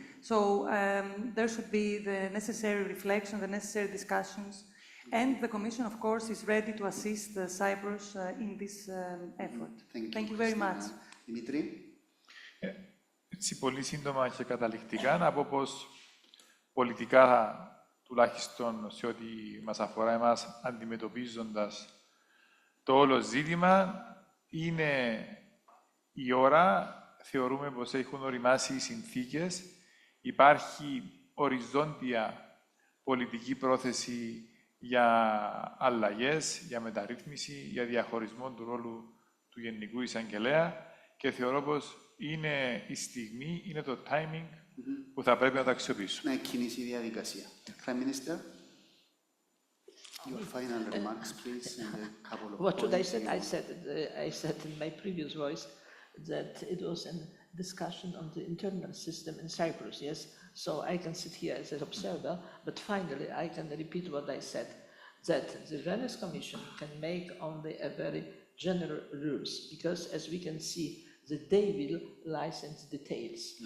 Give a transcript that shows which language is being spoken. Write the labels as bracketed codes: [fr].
[en] So there should be the necessary reflection, the necessary discussions. And the Commission, of course, is ready to assist Cyprus in this effort. Thank you very much. Demetri? [el] Έτσι, πολύ σύντομα και καταληκτικά, να πω πως πολιτικά, τουλάχιστον σε ό,τι μας αφορά εμάς, αντιμετωπίζοντας το όλο ζήτημα, είναι η ώρα, θεωρούμε πως έχουν οριμάσει οι συνθήκες, υπάρχει οριζόντια πολιτική πρόθεση για αλλαγές, για μεταρρύθμιση, για διαχωρισμό του ρόλου του Γενικού Εισαγγελέα και θεωρώ πως είναι η στιγμή, είναι το timing που θα πρέπει να το αξιοποιήσουμε. Να κινήσει η διαδικασία. [en] Prime Minister, your final remarks, please, and a couple of What should I points. say? I said in my previous voice that it was a discussion on the internal system in Cyprus, yes? So I can sit here as an observer, but finally I can repeat what I said, that the Venice Commission can make only a very general rules, because as we can see, they will license details.